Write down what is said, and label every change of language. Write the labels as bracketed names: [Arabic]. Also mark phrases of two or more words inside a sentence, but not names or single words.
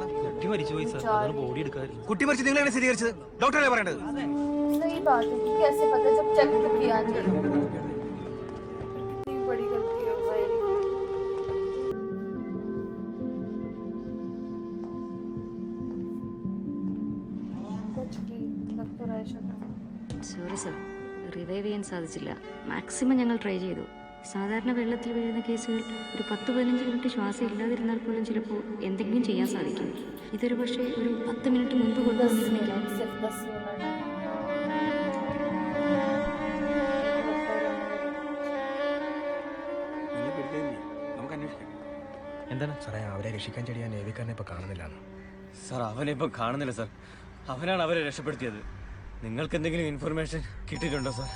[Malayalam] കുട്ടി മരിച്ചു പോയി സാർ. ബോഡി എടുക്കാറ്. കുട്ടി മരിച്ചു നിങ്ങളാണ് സ്ഥിരീകരിച്ചത്? ഡോക്ടറല്ലേ പറയേണ്ടത്? [Hindi] सही बात है, कैसे पता जब चेक तो किया नहीं। कितनी बड़ी गलती हो गई। कुछ की लग तो रहा है शक्ल। [Malayalam] സോറി സർ, റിവൈവ് ചെയ്യാൻ സാധിച്ചില്ല. മാക്സിമം ഞങ്ങൾ ട്രൈ ചെയ്തു. സാധാരണ വെള്ളത്തിൽ വീഴുന്ന കേസുകൾ ഒരു 10-15 മിനിറ്റ് ശ്വാസം ഇല്ലാതിരുന്നാൽ പോലും ചിലപ്പോൾ എന്തെങ്കിലും ചെയ്യാൻ സാധിക്കും. ഇതൊരു പക്ഷേ ഒരു 10 മിനിറ്റ് മുൻപ് കൊണ്ടുവന്നിരുന്നില്ല. [Hindi] सिर्फ 10 मिनट। [Malayalam] എന്താണ് സാറേ അവരെ രക്ഷിക്കാൻ ചെടിയാ നേവിക്കാരനെ ഇപ്പൊ കാണുന്നില്ല. സാർ അവനെ ഇപ്പം കാണുന്നില്ല സാർ. അവനാണ് അവരെ രക്ഷപ്പെടുത്തിയത്. നിങ്ങൾക്ക് എന്തെങ്കിലും ഇൻഫർമേഷൻ കിട്ടിയിട്ടുണ്ടോ സാർ?